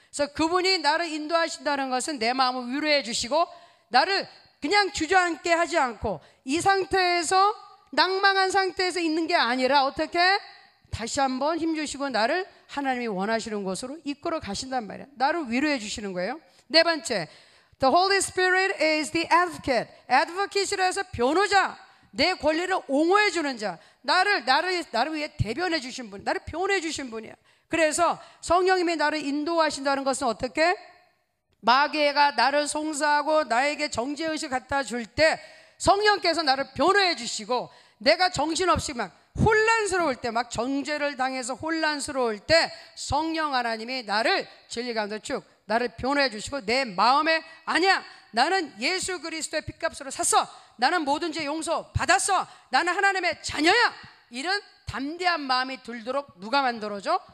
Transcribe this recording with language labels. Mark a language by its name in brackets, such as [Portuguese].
[Korean] 그래서 그분이 나를 인도하신다는 것은 내 마음을 위로해 주시고 나를 그냥 주저앉게 하지 않고 이 상태에서, 낭망한 상태에서 있는 게 아니라 어떻게 다시 한번 힘주시고 나를 하나님이 원하시는 곳으로 이끌어 가신단 말이야. 나를 위로해 주시는 거예요. 네 번째, [English] the Holy Spirit is the advocate. [Korean] advocate이라 해서 변호자, 내 권리를 옹호해 주는 자, 나를 위해 대변해 주신 분, 나를 변호해 주신 분이야. 그래서 성령님이 나를 인도하신다는 것은 어떻게? 마귀가 나를 송사하고 나에게 정죄의식을 갖다 줄 때 성령께서 나를 변호해 주시고, 내가 정신없이 막 혼란스러울 때, 막 정죄를 당해서 혼란스러울 때 성령 하나님이 나를 진리 가운데 쭉 나를 변호해 주시고 내 마음에, 아니야, 나는 예수 그리스도의 핏값으로 샀어, 나는 모든 죄 용서 받았어, 나는 하나님의 자녀야, 이런 담대한 마음이 들도록 누가 만들어줘?